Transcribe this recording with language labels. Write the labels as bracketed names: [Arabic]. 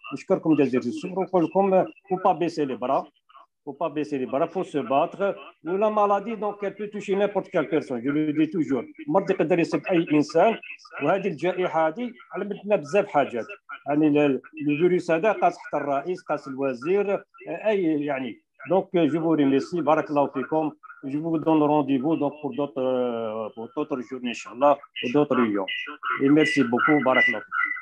[French] Il ne faut pas baisser les bras. Il ne faut pas baisser les bras, il faut se battre. La maladie, donc, elle peut toucher n'importe quelle personne. Je le dis toujours. [Arabic] المرض يقدر يصيب أي إنسان وهذه الجائحة هذه علمتنا بزاف حاجات. يعني الفيروس هذا قاس حتى الرئيس قاس الوزير أي يعني. [French] Donc, je vous remercie. Barakallahu fikum. Je vous donne rendez-vous donc, pour d'autres journées, Inch'Allah, pour d'autres réunions. Et merci beaucoup. Barakallahu fikum.